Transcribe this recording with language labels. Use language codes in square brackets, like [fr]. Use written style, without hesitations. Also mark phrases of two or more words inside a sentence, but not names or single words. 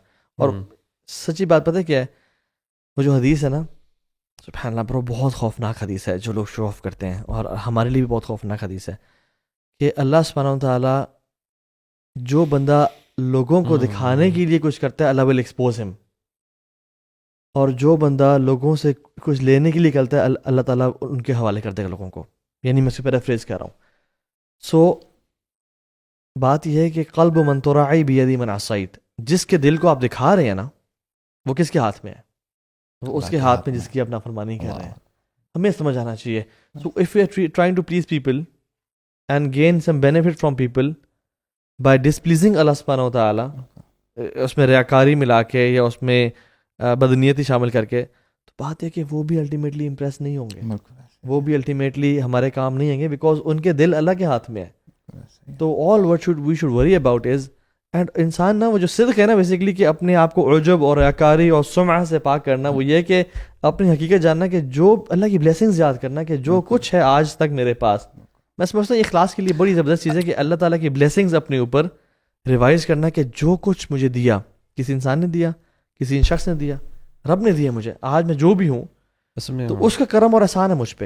[ur] اور سچی بات پتہ کیا ہے، وہ جو حدیث ہے نا، [ar] سبحان اللہ [ur] برو، بہت خوفناک حدیث ہے جو لوگ [en] show off [ur] کرتے ہیں، اور ہمارے لیے بھی بہت خوفناک حدیث ہے کہ [ar] اللہ سبحانہ و تعالیٰ [ur] جو بندہ لوگوں کو دکھانے کے لیے کچھ کرتا ہے اللہ [en] will expose him, [ur] اور جو بندہ لوگوں سے کچھ لینے کے لیے کرتا ہے اللہ تعالیٰ ان کے حوالے کر دے گا لوگوں کو. یعنی میں اس پہ ریفریز کر رہا ہوں. سو بات یہ ہے کہ [ar] قلب من تراعی بیدی من عصیت، [ur] جس کے دل کو آپ دکھا رہے ہیں نا وہ کس کے ہاتھ میں ہے؟ وہ اس کے ہاتھ میں جس کی اپنا فرمانی کر رہے ہیں. ہمیں سمجھ آنا چاہیے. [en] so if you are trying to please people and gain some benefit from people by displeasing [ar] اللہ سبحانہ و تعالیٰ، [ur] اس میں ریاکاری ملا کے یا اس میں بدنیتی شامل کر کے، تو بات ہے کہ وہ بھی [en] ultimately impress [ur] نہیں ہوں گے، وہ بھی الٹیمیٹلی ہمارے کام نہیں آئیں گے، بیکاز ان کے دل اللہ کے ہاتھ میں ہے. تو [en] all what we should worry about is, [ur] اینڈ انسان نا وہ جو صدق ہے نا بیسیکلی کہ اپنے آپ کو عجب اور ریاکاری اور سمعہ سے پاک کرنا، وہ یہ کہ اپنی حقیقت جاننا کہ جو اللہ کی بلیسنگز یاد کرنا کہ جو کچھ ہے آج تک میرے پاس. میں سمجھتا ہوں اخلاص کے لیے بڑی زبردست چیز ہے کہ اللہ تعالیٰ کی بلیسنگز اپنے اوپر ریوائز کرنا کہ جو کچھ مجھے دیا، کسی انسان نے دیا، کسی شخص نے دیا، رب نے دیا مجھے، آج میں جو بھی ہوں تو اس کا کرم اور احسان ہے مجھ پہ.